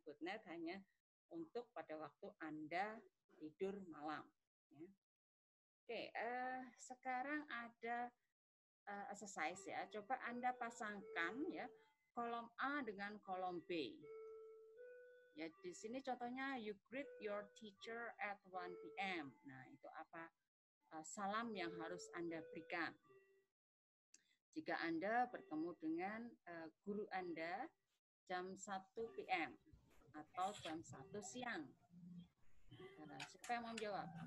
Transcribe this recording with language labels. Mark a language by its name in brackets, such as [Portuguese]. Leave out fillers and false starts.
[Indonesian] Good night hanya untuk pada waktu Anda tidur malam, ya. Oke, sekarang ada exercise ya. Coba Anda pasangkan ya kolom A dengan kolom B. Ya, di sini contohnya [English] you greet your teacher at 1 p.m. [Indonesian] Nah, itu apa salam yang harus Anda berikan. Jika Anda bertemu dengan guru Anda jam 1 p.m. atau jam 1 siang. Siapa yang mau menjawab?